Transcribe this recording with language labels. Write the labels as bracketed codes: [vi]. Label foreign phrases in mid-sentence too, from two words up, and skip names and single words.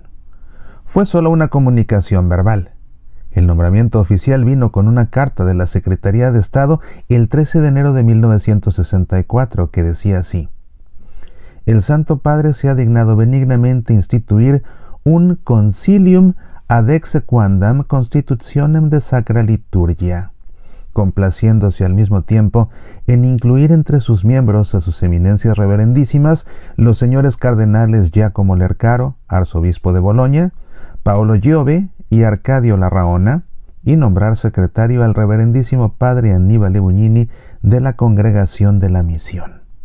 [es] Fue solo una comunicación verbal. El nombramiento oficial vino con una carta de la Secretaría de Estado el 13 de enero de 1964 que decía así: el Santo Padre se ha dignado benignamente instituir un [la] concilium ad exequandam constitutionem de sacra liturgia, [es] complaciéndose al mismo tiempo en incluir entre sus miembros a sus eminencias reverendísimas los señores cardenales Giacomo Lercaro, arzobispo de Boloña, Paolo Giove y Arcadio Larraona, y nombrar secretario al reverendísimo padre Annibale Bugnini de la Congregación de la Misión.